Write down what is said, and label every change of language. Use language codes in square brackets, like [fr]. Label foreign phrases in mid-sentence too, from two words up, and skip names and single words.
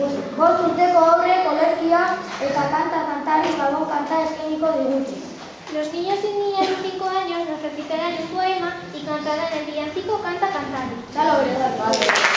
[eu] 5 urteko haurrek olerkia eta kantari gabon kanta eskainiko digute. [es] Los niños y niñas de 5 años nos recitarán un poema y cantarán el villancico Canta Cantar. Da la verdad.